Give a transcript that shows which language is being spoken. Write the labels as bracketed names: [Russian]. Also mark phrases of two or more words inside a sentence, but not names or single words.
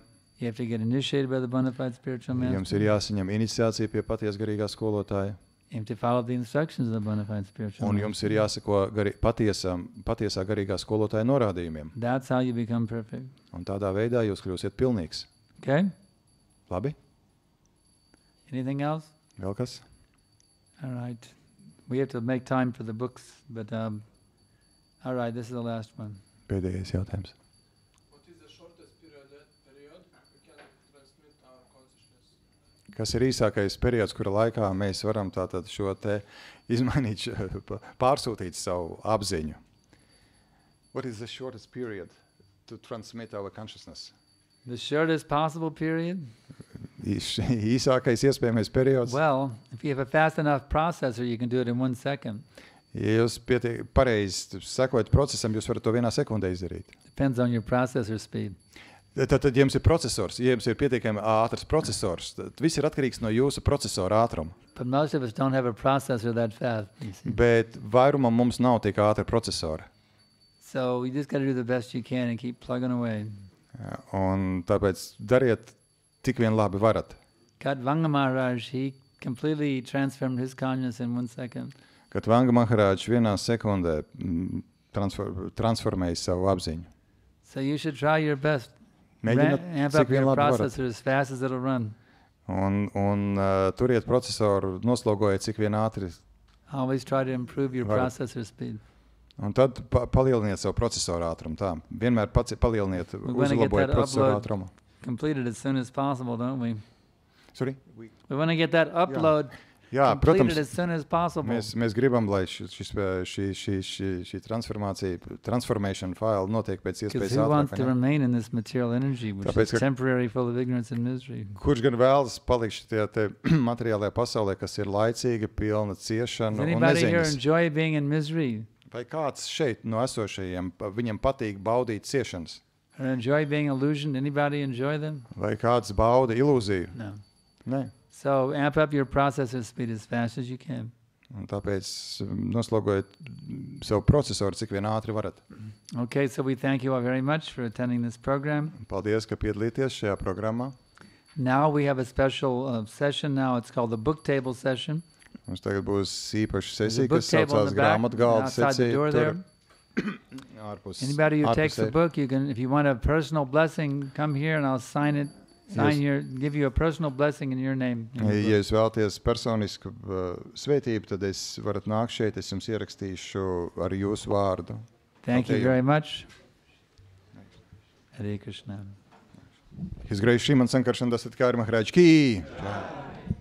[English] You have to get initiated by the bona fide spiritual [Latvian] Jums ir [English] master. [Latvian] jāsaņem iniciācija pie patiesa garīgā skolotāja. [English] You have to follow the instructions of the bona fide spiritual [Latvian] Un [English] master. [Latvian] jums ir jāseko patiesā garīgā skolotāja norādījumiem. [English] That's how you become perfect. [Latvian] Un tādā veidā jūs kļūsiet pilnīgs. [English] Okay? [Latvian] Labi? [English] Anything else? [Latvian] Vēl kas? [English] All right. We have to make time for the books, but all right, this is the last one. [Latvian] Pēdējais jautājums. [English] What is the shortest period we can transmit our consciousness? [Latvian] Kas ir īsākais periods, kura laikā mēs varam tātad šo te izmainīt, pārsūtīt savu apziņu? [English] What is the shortest period to transmit our consciousness? The shortest possible period? [Latvian] Īsākais iespējamais periods. [English] Well, if you have a fast enough processor, you can do it in 1 second. [Latvian] Ja jūs pareizi sekojat procesam, jūs varat to vienā sekundē izdarīt. [English] Depends on your processor speed. [Latvian] Tad jums ir procesors, ja jums ir pietiekami ātrs procesors, tad viss ir atkarīgs no jūsu procesora ātruma. [English] But most of us don't have a processor that fast, you see. [Latvian] Bet vairumam mums nav tik ātra procesora. [English] So you just got to do the best you can and keep plugging away. [Latvian] Un tāpēc dariet tik vien labi varat. [English] Katvanga Maharaj, he completely transformed his consciousness in 1 second. [Latvian] Kad Vanga Maharāģis vienā sekundē transformēja savu apziņu. [English] So you should try your best. [Latvian] Mēģiniet, [English] Amp [Latvian] cik [English] up [Latvian] vien [English] your [Latvian] labi varat. [English] processor as fast as it'll run. [Latvian] Un turiet procesoru, noslogojiet, cik vien ātri. [English] Always try to improve your [Latvian] Varat. [English] processor speed. [Latvian] Un tad palieliniet savu procesoru ātrumu. Tā. Vienmēr palieliniet, [English] wanna get [Latvian] uzlabojiet [English] that [Latvian] procesoru [English] upload. [Latvian] ātrumu. [English] Completed as soon as possible, don't we? Sorry? We want to get that upload [Latvian] Jā, [English] completed [Latvian] protams, [English] as soon as possible. [Latvian] mēs gribam, lai šī [English] transformation file [Latvian] notiek pēc [English] Because [Latvian] iespējas [English] who wants [Latvian] ātrāk. [English] to [Latvian] vai ne? [English] remain in this material energy, which [Latvian] Tāpēc, [English] is [Latvian] ka- [English] temporary, full of ignorance and misery? [Latvian] Kurš gan vēlas palikt šajā te materiālajā pasaulē, kas ir laicīga, pilna [English] Does [Latvian] ciešana un [English] anybody here [Latvian] neziņas? [English] enjoy being in misery? [Latvian] Vai kāds šeit no esošajiem, viņam patīk baudīt ciešanas? [English] Or enjoy being illusioned? Anybody enjoy them? [Latvian] Vai kāds bauda ilūziju? [English] No. [Latvian] Nē. [English] So amp up your processor speed as fast as you can. [Latvian] Un tāpēc noslogojiet savu procesoru, cik vien ātri varat. [English] Okay, so we thank you all very much for attending this program. [Latvian] Paldies, ka piedalīties šajā programmā. [English] Now we have a special session now. It's called the book table session. [Latvian] Mums tagad būs īpaša [English] There's a [Latvian] sesija, [English] book [Latvian] kas [English] table in [Latvian] saucās [English] the back, [Latvian] grāmatgalda [English] outside the [Latvian] sesija. [English] door there. [Latvian] Ārpus, [English] Anybody who takes the [Latvian] ārpusē. [English] book, you can, if you want a personal blessing, come here and I'll sign it. Give you a personal blessing in your name. in the [Latvian] Ja [English] book. [Latvian] jūs vēlaties personisku svētību, tad es varat nākt šeit, es jums ierakstīšu ar jūsu vārdu. [English] Thank you Okay. very much. Hare Krishna. His Grace Sriman Sankarshan Dasat Kari Maharaj Ki!